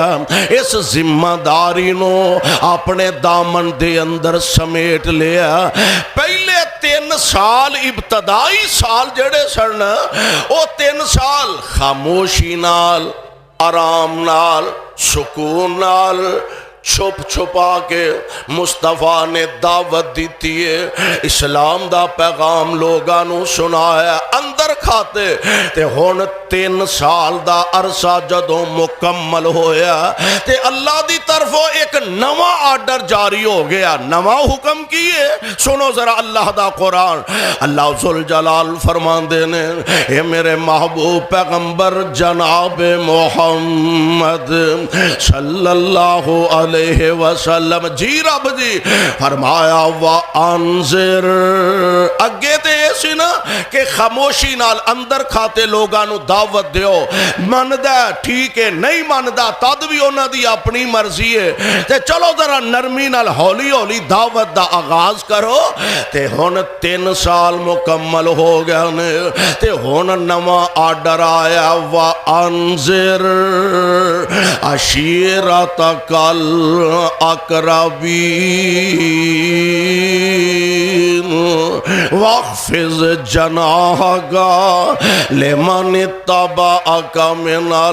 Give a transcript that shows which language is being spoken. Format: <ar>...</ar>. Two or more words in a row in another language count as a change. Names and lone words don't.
<pa>اس ذمہ داری نو اپنے دامن دے اندر سمیٹ لیا پہلے 3 سال ابتدائی سال جڑے سن او 3 سال خاموشی نال آرام نال سکون نال چھپ چھپا کے مصطفیٰ نے دعوت دیتی ہے اسلام دا پیغام لوگانو سنایا اندر کھاتے تے ہون 3 سال دا عرصہ جدوں مکمل ہویا تے اللہ دی طرفوں ایک نواں آرڈر جاری ہو گیا نواں حکم کیے سنو ذرا اللہ دا قرآن اللہ ذوالجلال فرماندے نے اے میرے محبوب پیغمبر جناب محمد</pa> <ar>صلی اللہ علیہ وسلم</ar> <pa>جی رب جی فرمایا وَأَنذِرْ اگے تے ایسی نا کہ خاموشی نال اندر کھاتے لوگانو دعوت دیو مندہ ٹھیک ہے نہیں مندہ تد بھی ہونا دی اپنی مرضی ہے تے چلو ذرا نرمی نال ہولی ہولی دعوت دا آغاز کرو تے ہون 3 سال مکمل ہو گیا نے تے ہون نواں آرڈر آیا وَأَنذِرْ</pa> <ar>عَشِيرَتَكَ الْأَقْرَبِينَ وَاخْفِضْ جَنَاحَكَ لِمَنِ اتَّبَعَكَ مِنَ</ar>